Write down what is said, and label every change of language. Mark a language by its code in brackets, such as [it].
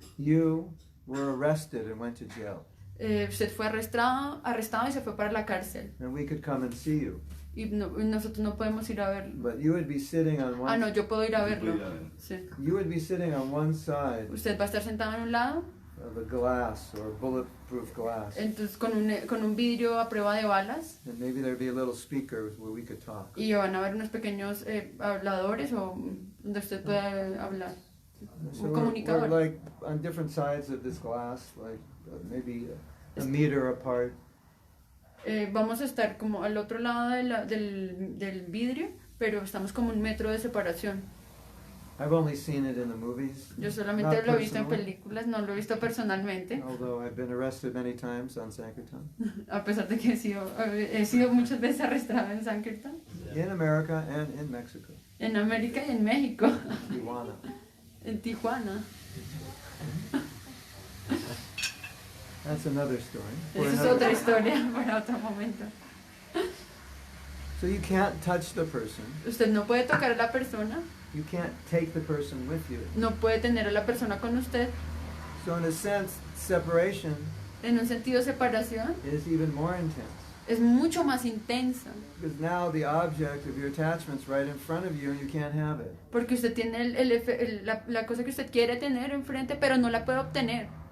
[en] you were arrested and went to jail, [es] usted fue arrestado y se fue para la cárcel. [en] and we could come and see you, [es] Y nosotros no podemos ir a verlo. [en] but you would be sitting on [es] Ah, no, [en] one. [es] yo puedo ir a Yo verlo. puedo ir a verlo. Sí. [en] You would be sitting on one side [es] Usted va a estar sentado en un lado, [en] of a glass or bulletproof glass, [es] entonces con un vidrio a prueba de balas, [en] and maybe there'd be a little speaker where we could talk. [es] y van a haber unos pequeños habladores o donde usted pueda hablar. [en] So [es] Un [en] we're [es] comunicador. [en] like on different sides of this glass, like maybe a meter apart. [es] Vamos a estar como al otro lado del vidrio, pero estamos como 1 metro de separación. [en] I've only seen it in the movies. [es] Yo solamente [en] Not [es] lo he visto en [en] personally, [es] películas, no lo he visto personalmente, [en] although I've been arrested many times on Sankirtan. [es] a pesar de que he sido muchas veces arrestada en Sankirtan, [en] In America and in Mexico, [es] en América y en México, [en] Tijuana. [es] en Tijuana. [en] That's another story. for [es] Esa es [en] another- [es] otra historia para otro momento. [en] So you can't touch the person. [es] Usted no puede tocar a la persona, [en] You can't take the person with you. [es] no puede tener a la persona con usted. [en] So in a sense, separation [es] En un sentido, separación [en] is even more intense. [es] es mucho más intensa, [en] Because now the object of your attachment's right in front of you and you can't have it. [es] porque usted tiene la cosa que usted quiere tener enfrente, pero no la puede obtener.